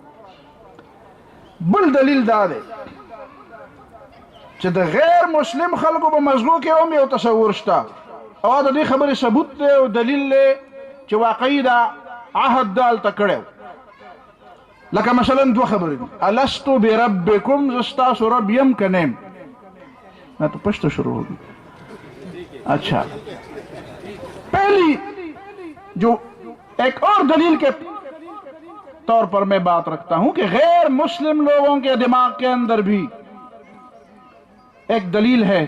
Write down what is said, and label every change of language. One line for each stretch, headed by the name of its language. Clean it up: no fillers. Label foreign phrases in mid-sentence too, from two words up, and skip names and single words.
Pashto: بل دلیل دا دی چې د غیر مسلم خلکو په مزغو کې هم یو تصور شته، او د دې خبرې ثبوت دی او دلیل دی چې واقعي دا عهد دا هلته کړی و. لکه مثلا دوه خبرې دي،
Arabic: الستو بربکم،
Pashto: زه ستاسو رب یم که نه یم؟
Urdu: میں تو پشتو شروع ہوگی. اچھا، پہلی جو ایک اور دلیل کے طور پر میں بات رکھتا ہوں کہ غیر مسلم لوگوں کے دماغ کے اندر بھی ایک دلیل ہے.